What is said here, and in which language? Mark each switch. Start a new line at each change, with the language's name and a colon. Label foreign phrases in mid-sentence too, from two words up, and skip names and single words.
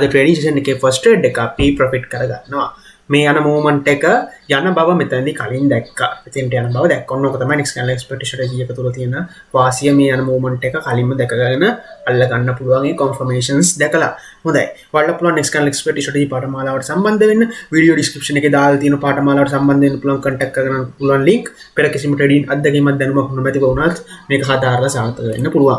English: trading session
Sinhala: එකේ
English: first trade
Sinhala: එක අපි profit කරගන්නවා. මේ යන movement එක යන බව මෙතනදී කලින් දැක්කා. ඉතින් යන බව දැක්කොත් ඕක තමයි next candle expert strategy එක තුල තියෙන වාසිය. මේ යන movement එක කලින්ම දැකගෙන අල්ල ගන්න පුළුවන් ඒ confirmations දැකලා. හොඳයි. ඔයාලට පුළුවන් next candle expert strategy පාඨමාලාවට සම්බන්ධ වෙන්න
English: video description
Sinhala: එකේ දාලා තියෙන පාඨමාලාවට සම්බන්ධ වෙන්න පුළුවන් contact කරගන්න පුළුවන් link. පෙර කිසිම trading අත්දැකීමක් දැනුමක් නොමැතිව වුණත් මේක හදාarලා සාර්ථක වෙන්න පුළුවන්.